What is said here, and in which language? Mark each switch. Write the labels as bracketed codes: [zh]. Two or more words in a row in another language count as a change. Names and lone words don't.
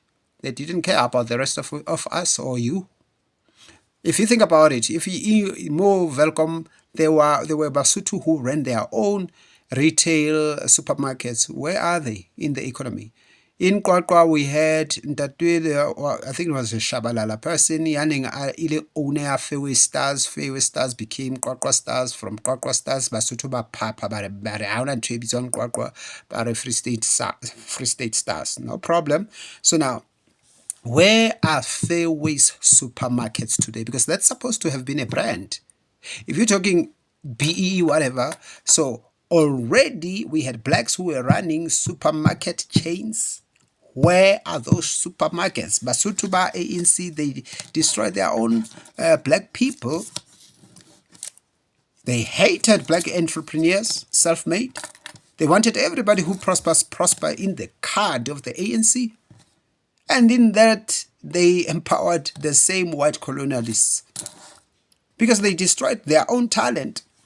[en] They didn't care about the rest of us or you. If you think about it, if you more welcome, there were Basotho who ran their own retail supermarkets. Where are they in the economy? In Kwakwa, we had I think it was a Shabalala person, yanning ile owner Fairway Stars. Fairway Stars became Kwakwa Stars. [st] From Kwakwa Stars, Basotho ba papa bare hauna ntho e bitswang Kwakwa, [en] bare Free State Stars. No problem. So now, where are Fairways supermarkets today? Because that's supposed to have been a brand. If you're talking BEE, whatever, so already we had blacks who were running supermarket chains. Where are those supermarkets? [st] Basotho ba ANC, [en] they destroyed their own black people. They hated black entrepreneurs, self-made. They wanted everybody who prospers prosper in the card of the ANC. And in that, they empowered the same white colonialists because they destroyed their own talent.